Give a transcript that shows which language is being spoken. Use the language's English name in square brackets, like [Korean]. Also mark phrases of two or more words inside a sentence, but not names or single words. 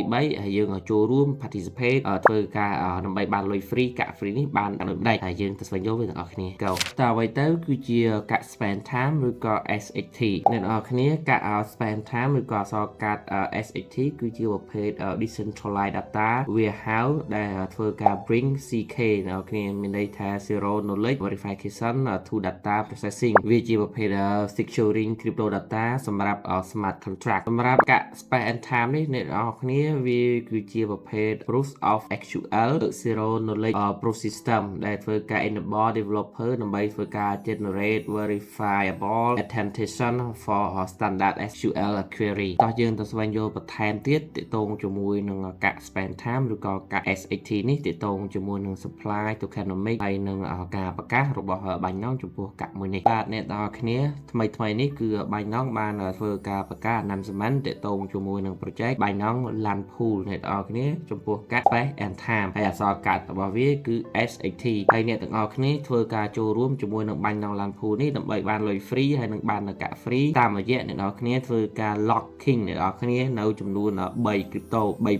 [Khmer] 3 ហើយយើងចូលរួម participate ធ្វើការដើម្បីបានលុយ free កាក់ free នេះបានដូចម្ដេចហើយយើងទៅស្វែងយល់វាទាំងអស់គ្នា Go តើអ្វីទៅគឺជាកាក់ Space and Time ឬក៏ SHT អ្នកទាំងអស់គ្នាកាក់ Space and Time ឬក៏អក្សរកាត់ SHT គឺជាប្រ ភេទ [English] decentralized data warehouse [Khmer] ដែលធ្វើការ [English] bring CK [Khmer] អ្នកទាំងអស់គ្នាមានន័យថា [English] zero knowledge verification to data processing [Khmer] វាជាប្រភេទ [English] securing crypto data [Khmer] សម្រាប់ [English] smart contract [Khmer] សម្រាប់កាក់ Space and Time នេះអ្នកទាំងអស់គ្នាវាគឺជាប្រភេទ [English] proof of SQL zero knowledge proof system [Khmer] ដែលធ្វើការ [English] enable developer [Khmer] ដើម្បីធ្វើការ [English] generate verifiable authentication for standard SQL [Khmer] query តោះយើងទៅស្វែងយល់បន្ថែមទៀតទាក់ទងជាមួយនឹងកាក់ Space Time ឬក៏កាក់ SHT នេះទាក់ទងជាមួយនឹង [English] supply tokenomics [Khmer] ហើយនឹងការ ប្រកាសរបស់បាញ់ណងចំពោះកាក់មួយនេះបាទអ្នកទាំងអស់គ្នាថ្មីនេះគឺបាញ់ណងបានធ្វើការប្រកាស announcement ទាក់ទងជាមួយនឹង project បាញ់ណង LAN pool អ្នកទាំងអស់គ្នាចំពោះកាក់ Space and Time ហើយអក្សរកាត់របស់វាគឺ SHT ហើយអ្នកទាំងអស់គ្នាធ្វើការចូលរួមជាមួយនឹងបាញ់ណង LAN pool នេះដើម្បីបានលុយ free ហើយនឹងបាននៅកាក់ free តាមរយៈអ្នកទាំងអស់គ្នាធ្វើការ locking អ្នកទាំងអស់គ្នានៅចំនួន3 crypto 3